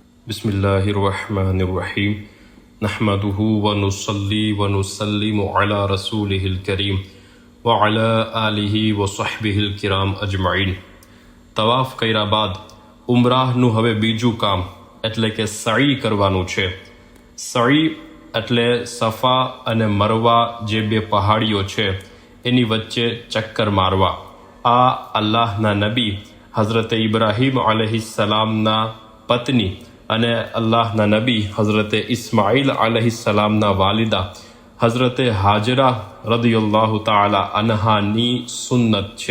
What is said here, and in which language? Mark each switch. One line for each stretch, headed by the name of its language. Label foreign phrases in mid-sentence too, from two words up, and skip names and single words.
Arabic: بسم الله الرحمن الرحيم نحمده ونصلي ونسلم على رسوله الكريم وعلى آله وصحبه الكرام أجمعين.
Gujarati: તવાફ કર્યા બાદ ઉમરાહનું હવે બીજું કામ એટલે કે સઈ કરવાનું છે। સઈ એટલે સફા અને મરવા જે બે પહાડીઓ છે એની વચ્ચે ચક્કર મારવા। આ અલ્લાહના નબી હઝરત ઇબ્રાહીમ અલૈહિસ્સલામના પત્ની અને અલ્લાહના નબી હઝરત ઇસ્માઇલ અલૈહિસ્સલામના વાલિદા હઝરત હાજરા
Arabic: رضي الله تعالى عنها
Gujarati: સુન્નત છે।